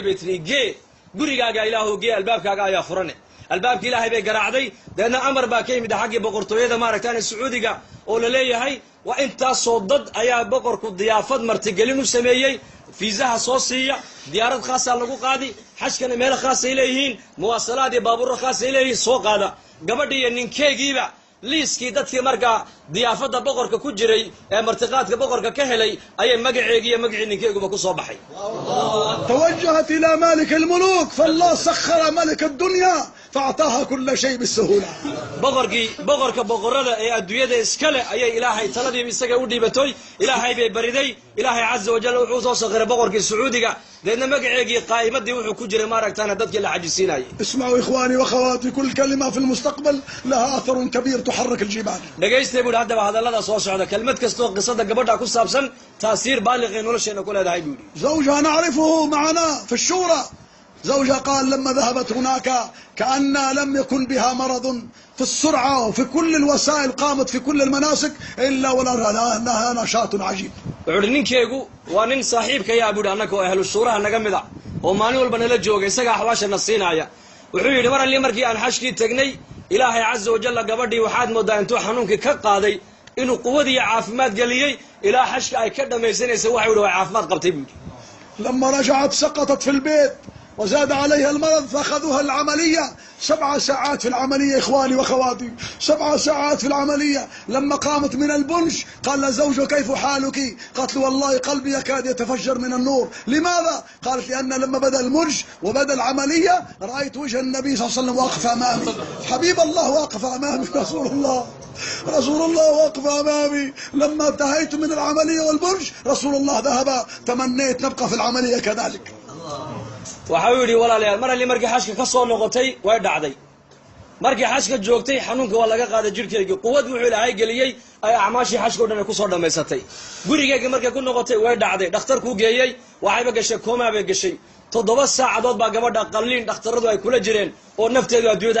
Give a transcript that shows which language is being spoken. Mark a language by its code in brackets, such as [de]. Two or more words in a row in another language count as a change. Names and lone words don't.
[so] bay tiri igee gurigaaga ilaahu gee albaabkaaga ayaa furane albaabki ilaahay bay garaacday deedna amar baa ka yimid xaggii boqortooyada maaragtaan sacuudiga oo la leeyahay waa intaasoo dad ayaa boqorku diyaafad martigelin u sameeyey fiisaha soo siiya diyaarad khaasaa lagu qaadi xashkana meelo khaasay leeyihiin muwaasalaad iyo baabuurro khaasay leeyihiin soo qaada gabadhii iyo ninkeegiiba liiskii dadkii markaa diyaafadda boqorka ku jiray ee martiqaadka boqorka ka helay ayay magaceegii iyo magacii ninkeeguba ku soo baxay. [ar] توجهت إلى مالك الملوك فالله سخر ملك الدنيا فأعطاها كل شيء بالسهولة. [so] boqorka boqorada ee adduunyada iskale ayay ilaahay taladii isaga u dhiibatoy ilaahay bay bariday ilaahay [ar] عز وجل [so] wuxuu soo sakhiray boqorkii sacuudiga deedna magaceegii qaa'imadii wuxuu ku jiray maaragtaana dadkii la xajisiinayay. [ar] اسمعوا إخواني وأخواتي كل كلمة في المستقبل لها أثر كبير تحرك الجبال. [so] dhageystay buu haddaba hadallada soo socda kelmad kastoo qisada gabadha ku saabsan [ar] تأثير بالغ [so] ee nolosheena ku leedahay buu yidhi. [ar] زوجها نعرفه معنا في الشورى. زوجها قال لما ذهبت هناك كأن لم يكن بها مرض في السرعة وفي كل الوسائل قامت في كل المناسك إلا ولها نشاط عجيب. [so] wuxuu ninkeegu waa nin saaxiibka yaa buu annaka oo ahlu shuuraha naga mid ah oo maalin walba nala jooga isaga axwaashana siinaya wuxuu yidhi mar alli markii aan xashkii tagnay ilaahay [ar] عز وجل [so] gabadhii waxaad moodaa intuu xanuunkii ka qaaday inuu quwadii caafimaad geliyey ilaa xashka ay ka dhammaysanaysa waxa yidhi way caafimaad qabtay buu yidhi. [ar] لما رجعت سقطت في البيت وزاد عليها المرض فأخذوها العملية 7 ساعات في العملية إخواني وأخواتي 7 ساعات في العملية. لما قامت من البنج قال لها زوجها كيف حالك؟ قالت له والله قلبي يكاد يتفجر من النور. لماذا؟ قالت لأن لما بدأ المنج وبدأ العملية رأيت وجه النبي صلى الله عليه وسلم واقف أمامي. حبيب الله واقف أمامي رسول الله واقف أمامي. لما انتهيت من العملية والبنج رسول الله ذهب تمنيت نبقى في العملية كذلك. [so] waxau yidhi walaalayaal mar alli markii xashka ka soo noqotay way dhacday markii xashka joogtay xanuunka waa laga qaaday jirhkeygii quwad wuxuu ilaahay geliyey ay acmaashii xashka o dhan ay ku soo dhammaysatay gurigeygii markay ku noqotay way dhacday dhakhtarkuu geeyey waxayba gashay koomaa bay gashay 7 saacadood baa gabadha qalliin dhakhtarradu ay kula jireen oo nafteedu adduunyada